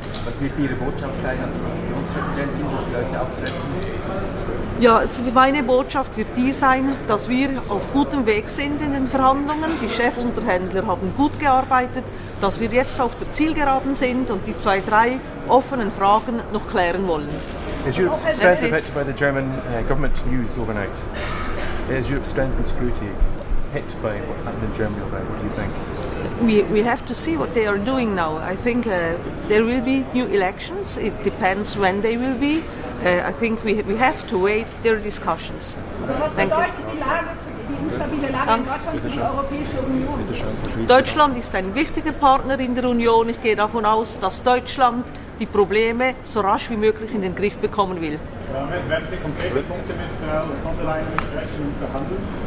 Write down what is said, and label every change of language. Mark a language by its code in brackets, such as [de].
[de] Was wird Ihre Botschaft sein an die Kommissionspräsidentin, wo Sie heute auftreten? Ja, meine Botschaft wird die sein, dass wir auf gutem Weg sind in den Verhandlungen. Die Chefunterhändler haben gut gearbeitet, dass wir jetzt auf der Zielgeraden sind und die 2, 3 offenen Fragen noch klären wollen. [en] Is Europe's strength affected by the German government news overnight? Is Europe's strength and security hit by what's happened in Germany overnight? What do you think? We have to see what they are doing now. I think there will be new elections. It depends when they will be. I think we have to wait their discussions. [de] Was bedeutet die Lage, die instabile Lage in Deutschland für die Europäische Union? Deutschland ist ein wichtiger Partner in der Union. Ich gehe davon aus, dass Deutschland die Probleme so rasch wie möglich in den Griff bekommen will. Werden Sie konkrete Punkte mit Frau von der Leyen besprechen und verhandeln?